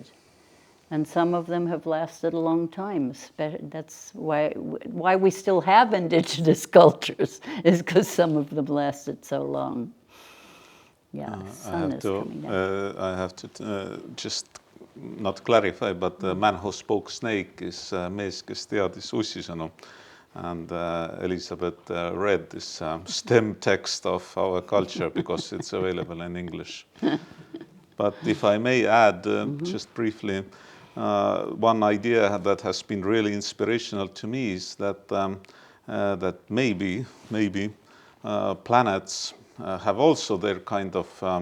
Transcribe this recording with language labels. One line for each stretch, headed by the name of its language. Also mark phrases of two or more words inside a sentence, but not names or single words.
English: And some of them have lasted a long time. That's why we still have indigenous cultures, is because some of them lasted so long. Yeah, sun is coming down. I have to just not clarify, but the man who spoke snake is
Estonian: mees, kes teadis ussisõnu.
English: And Elisabet read this STEM text of our culture because it's available in English. But if I may add, just briefly, one idea that has been really inspirational to me is that that maybe planets have also their kind of